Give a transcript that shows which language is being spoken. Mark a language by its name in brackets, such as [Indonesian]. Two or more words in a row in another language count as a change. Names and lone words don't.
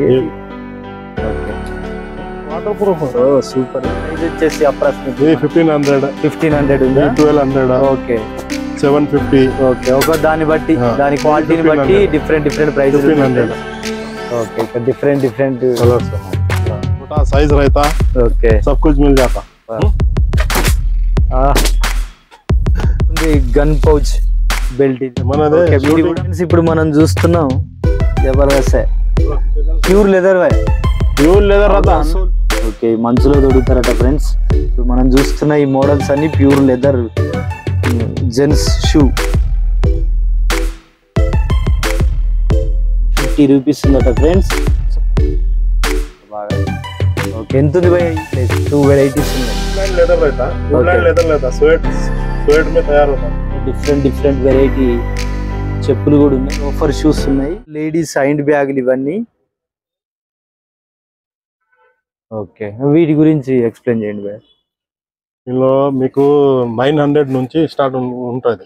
[English] water proof. [Telugu] సూపర్. ఇది వచ్చేసి అప్రాక్సిమేట్లీ 1500 ఉందా? 1200. ఓకే 750. ఓకే. ఒక దాన్ని బట్టి దాని క్వాలిటీని బట్టి [English] different prices. [Telugu] 1500. ओके ఇక్కడ డిఫరెంట్ [Hindi] कलर्स छोटा साइज रहता. ओके सब कुछ मिल जाता. [Telugu] గన్ పౌచ్ బెల్ట్ ఇది మనదే. ఇప్పుడు మనం చూస్తున్నాం జబర్దస్త్ [English] pure leather [Telugu] రతా. ఓకే మంచులో దొరుకుతారట ఫ్రెండ్స్. ఇప్పుడు మనం చూస్తున్న ఈ మోడల్స్ అన్ని [English] pure leather gents shoe. [Telugu] 50 రూపీస్ ఉందట ఫ్రెండ్స్. ఓకే ఎంత ఉంది భయ్యా? 2 వెరైటీస్ ఉన్నాయి. [Hindi] लेदर रहता. लेदर रहता. स्वेट में तैयार होता. [English] different variety [Telugu] చెప్పులు కూడా ఉన్నాయి. [English] offer shoes [Telugu] ఉన్నాయి. [English] ladies hand [Telugu] బ్యాగులు ఇవన్నీ. ఓకే వీటి గురించి ఎక్స్ప్లెయిన్ చేయండి భయ్యా. ఇందులో మీకు 900 నుంచి స్టార్ట్ ఉంటుంది.